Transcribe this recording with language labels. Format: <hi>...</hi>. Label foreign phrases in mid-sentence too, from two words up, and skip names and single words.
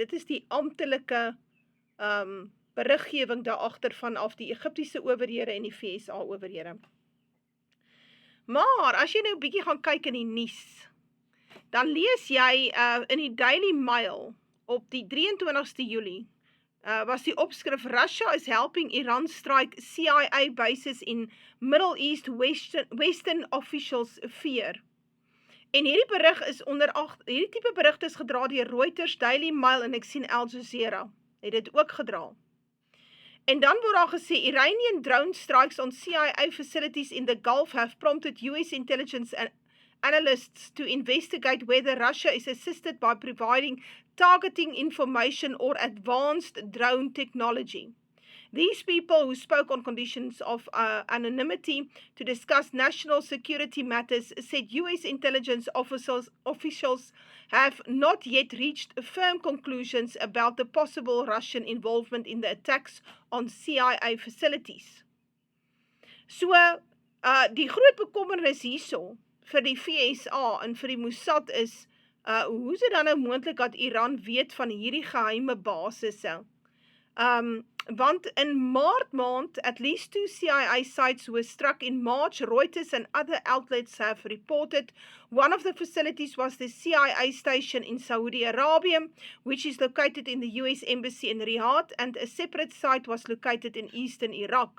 <af>Dit is die amptelike beriggewing daar agter vanaf die Egiptiese owerhede en die VSA owerhede. Maar as jy nou 'n bietjie gaan kyk in die nuus, dan lees jy in die Daily Mail op die 23ste Julie was die opskrif</af> <en>Russia is helping Iran strike CIA bases in Middle East Western officials fear.</en> <af>En hierdie berig is hierdie tipe berigte is gedra deur Reuters, Daily Mail en ek sien Al Jazeera het dit ook gedra. En dan word daar gesê</af> <en>Iranian drone strikes on CIA facilities in the Gulf have prompted US intelligence analysts to investigate whether Russia is assisted by providing targeting information or advanced drone technology. These people who spoke on conditions of anonymity to discuss national security matters said US intelligence officials have not yet reached firm conclusions about the possible Russian involvement in the attacks on CIA facilities.</en> <af>So, die groot bekommernis hierso vir die VSA en vir die Mossad is, hoe is dit dan nou moontlik dat Iran weet van hierdie geheime basisse? Want in Maart maand,</af> <en>at least 2 CIA sites were struck in March. Reuters and other outlets have reported one of the facilities was the CIA station in Saudi Arabia, which is located in the US Embassy in Riyadh, and a separate site was located in eastern Iraq.</en>